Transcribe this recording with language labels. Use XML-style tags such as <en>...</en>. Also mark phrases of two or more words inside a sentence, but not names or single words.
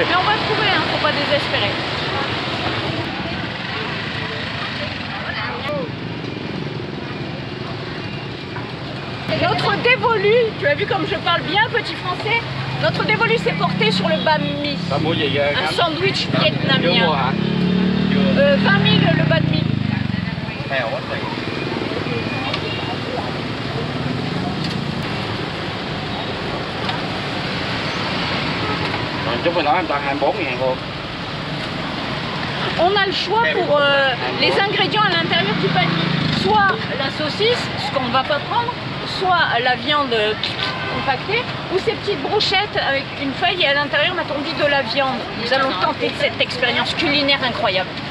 <fr>Mais on va trouver, hein, faut pas désespérer. Notre dévolu, tu as vu comme je parle bien petit français, notre dévolu s'est porté sur le banh mi, un sandwich vietnamien. 20 000 le banh mi.</fr> <vi>Chút rồi đó em toàn 24.000 luôn.</vi> <fr>On a le choix pour les ingrédients à l'intérieur du banh mi. Soit la saucisse, ce qu'on ne va pas prendre, soit la viande compactée, ou ces petites brochettes avec une feuille et à l'intérieur on a tendu de la viande. Nous allons tenter cette expérience culinaire incroyable.</fr>